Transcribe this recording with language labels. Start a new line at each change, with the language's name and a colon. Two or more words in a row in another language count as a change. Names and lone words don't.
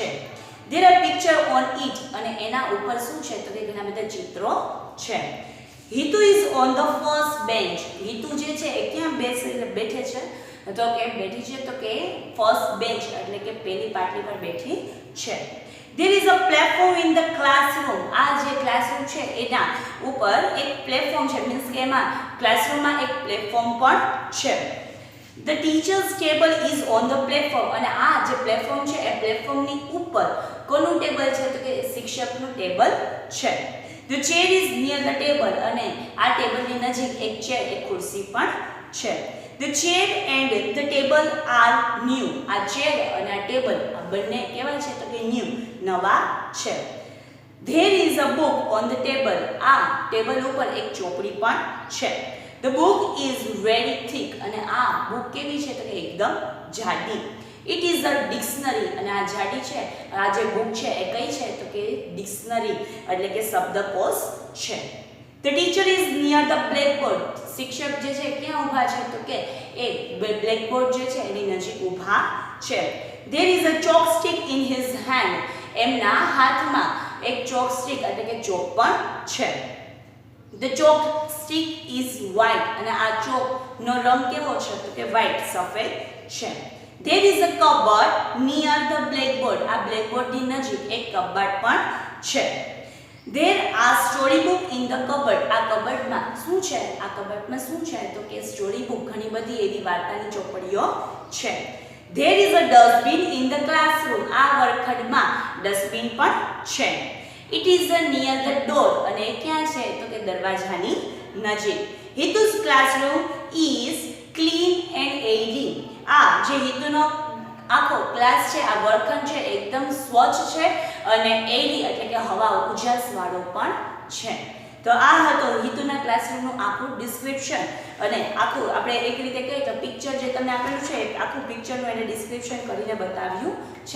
English: There are picture on it.
Gujarati: અને એના ઉપર શું છે તો કે ઘણા બધા ચિત્રો છે.
English: Hitu is on the first bench.
Gujarati: હિતુ જે છે એ ક્યાં બેઠે છે તો કે બેઠી છે તો કે
English: first bench
Gujarati: એટલે કે પહેલી પાટલી પર બેઠી છે.
English: There is a platform in the classroom.
Gujarati: આ જે ક્લાસરૂમ છે એના ઉપર એક પ્લેટફોર્મ છે, મીન્સ કે એમાં ક્લાસરૂમમાં એક પ્લેટફોર્મ પણ છે.
English: The teacher's table is on the platform.
Gujarati: અને આ જે પ્લેટફોર્મ છે એ પ્લેટફોર્મની ઉપર કોનું ટેબલ છે તો કે શિક્ષકનું ટેબલ છે.
English: The chair is near the table.
Gujarati: અને આ ટેબલની નજીક એક ચેર, એક ખુરશી પણ છે.
English: The chair and the table are new.
Gujarati: આ ચેર અને આ ટેબલ આ બંને કેવા છે તો કે new, નવા છે.
English: There is a book on the table.
Gujarati: આ ટેબલ ઉપર એક ચોપડી પણ છે.
English: The book is very thick.
Gujarati: અને આ બુક કેવી છે તો કે એકદમ જાડી.
English: It is a dictionary.
Gujarati: અને આ જાડી છે, આ જે બુક છે એ કઈ છે તો કે ડિક્શનરી એટલે કે શબ્દકોશ છે.
English: The teacher is near the blackboard.
Gujarati: શિક્ષક જે છે ક્યાં ઊભા છે તો કે એ બ્લેકબોર્ડ જે છે એની નજીક ઊભા છે.
English: There is a chalk stick in his hand.
Gujarati: એમના હાથમાં એક
English: chalk stick
Gujarati: એટલે કે ચોક પણ છે.
English: The chalk stick is white.
Gujarati: અને આ ચોક નો રંગ કેવો છે તો કે white, સફેદ છે.
English: There is a cupboard near the blackboard.
Gujarati: આ બ્લેકબોર્ડ ની નજીક એક કબાટ પણ છે.
English: There are storybook in the cupboard.
Gujarati: આ કબાટમાં શું છે? આ કબાટમાં શું છે તો કે
English: story book,
Gujarati: ઘણી બધી એવી વાર્તાની ચોપડીઓ છે.
English: There is a dustbin in the classroom.
Gujarati: આ વર્ગખંડમાં ડસ્ટબિન પણ છે.
English: It is near the door.
Gujarati: અને ક્યાં છે તો કે દરવાજાની નજીક.
English: Hitu's classroom is clean and airy.
Gujarati: આ જે હિતુનો આખો ક્લાસ છે, આ વર્ગખંડ છે એકદમ સ્વચ્છ છે અને એરી એટલે કે હવા ઉજાસ વાળો પણ છે. તો આ હતો હિતુના ક્લાસરૂમનું આખું ડિસ્ક્રિપ્શન. અને આખું આપણે એક રીતે કહીએ તો પિક્ચર જે તમને આપેલું છે આખું પિક્ચરનું એને ડિસ્ક્રિપ્શન કરીને બતાવ્યું છે.